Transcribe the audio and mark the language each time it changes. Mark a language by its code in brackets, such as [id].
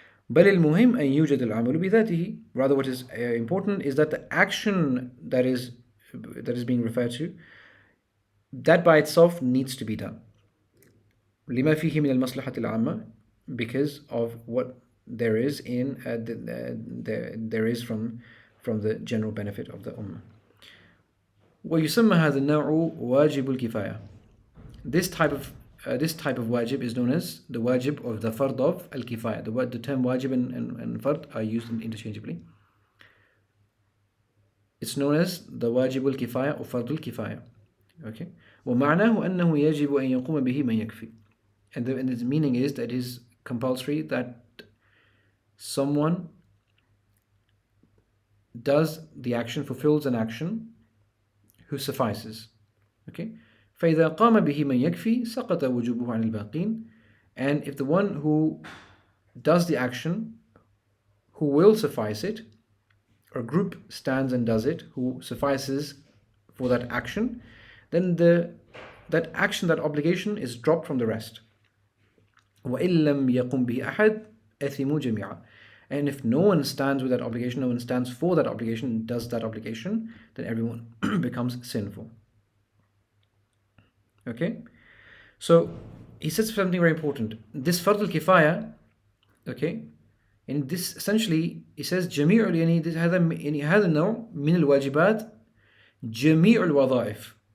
[ar] بل المهم أن يوجد العمل بذاته. [en] Rather, what is important is that the action that is being referred to, that by itself needs to be done. [ar] لما فيه من المصلحة العامة, [en] because of what there is in there is from the general benefit of the ummah. [ar] ويسمى هذا النوع واجب الكفاية. [en] This type of wajib is known as the wajib of the fard of al-kifaya. The term wajib and fard are used interchangeably. It's known as the wajib al-kifaya or fard al-kifaya. Okay. [ar] ومعناه أنه يجب أن يقوم به من يكفي. [en] And its meaning is that it is compulsory that someone does the action, fulfills an action, who suffices. Okay. [ar] فإذا قام به من يكفي سقط وجوبه عن الباقين. [en] And if the one who does the action, who will suffice it, or group stands and does it, who suffices for that action, then that action, that obligation is dropped from the rest. [ar] وإن لم يقم به أحد أثموا جميعا. [en] And if no one stands with that obligation, no one stands for that obligation, does that obligation, then everyone becomes sinful. Okay? So, he says something very important. This Fard al-Kifaya, okay, and this essentially, he says, [ar] جميع هذا النوع من الواجبات جميع الوظائف.